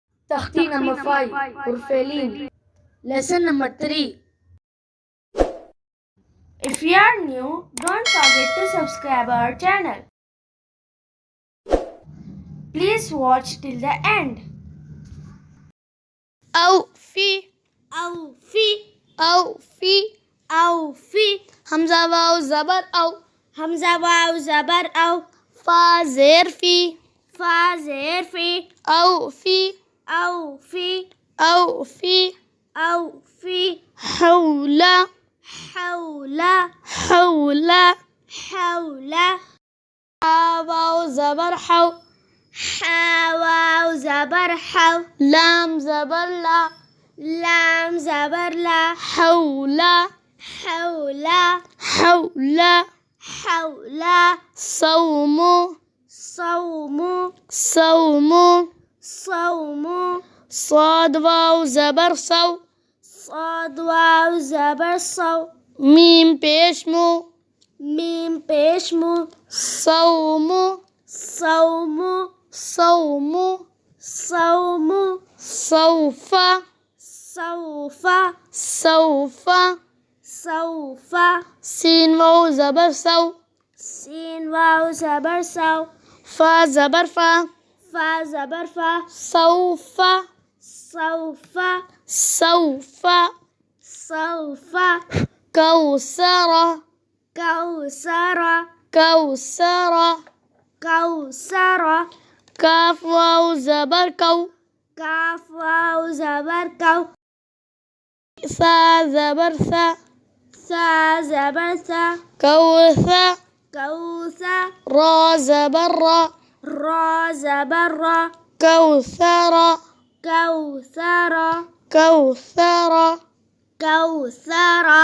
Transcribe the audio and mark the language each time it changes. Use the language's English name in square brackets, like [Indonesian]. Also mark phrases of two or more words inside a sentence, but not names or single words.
[English] Takhti number 5, Urfelin. Lesson number 3. If you are new, don't forget to subscribe our channel. Please watch till the end. [Arabic] أوفي Awfi, أوفي awfi. [Urdu] همزة واو زبر أو همزہ واؤ زبر او. فا زير في فا زیر فی. [Arabic] أوفي Awfi, أوفي awfi. حول Hawla, حول hawla. [Urdu] حا واو زبر حو حا واؤ زبر حو. لام زبر لا لام زبر لا. [Arabic] حول Hawla, حول hawla. صوم Sawmu, صوم sawmu. [Urdu] صاد واو زبر صو صاد واؤ زبر صو. ميم پیش مو میم پیش مو. [Arabic] صوم Sawmu, صوم sawmu. سوف Sawfa, سوف sawfa. [Urdu] سين واو زبر سو سین واؤ زبر سو. فا زبر فا فا زبر فا. [Arabic] سوف Sawfa, سوف sawfa. كوثر Kawsara, كوثر kawsara. [Urdu] كاف واو زبر كو کاف واؤ زبر کو. ثا زبر ثا ثا زبر ثا. [Arabic] كوثر Kawsa, [Urdu] را زبر را را زبر را. [Arabic] كوثر Kawsara, كوثر kawsara.